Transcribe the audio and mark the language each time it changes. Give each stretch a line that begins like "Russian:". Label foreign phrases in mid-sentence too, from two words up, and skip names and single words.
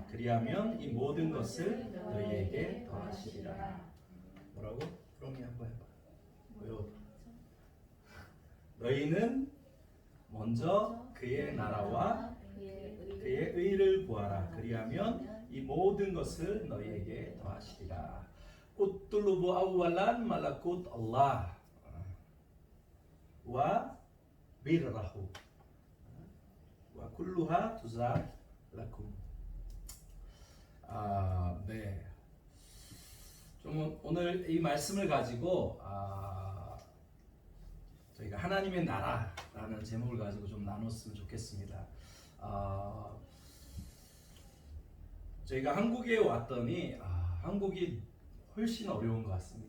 Korean: 그리하면 이 모든 것을 너희에게 더하시리라. 뭐라고? 그럼이 한번 해봐. 뭐요? 너희는 먼저 그의 나라와 그의 의를 구하라. 그리하면 이 모든 것을 너희에게 더하시리라.
Arabic: اطلبوا أولا ملكوت الله وبره كلها تزاد لكم.
Korean: 네. 좀 오늘 이 말씀을 가지고 저희가 하나님의 나라라는 제목을 가지고 좀 나눴으면 좋겠습니다. 저희가 한국에 왔더니 한국이 훨씬 어려운 것 같습니다.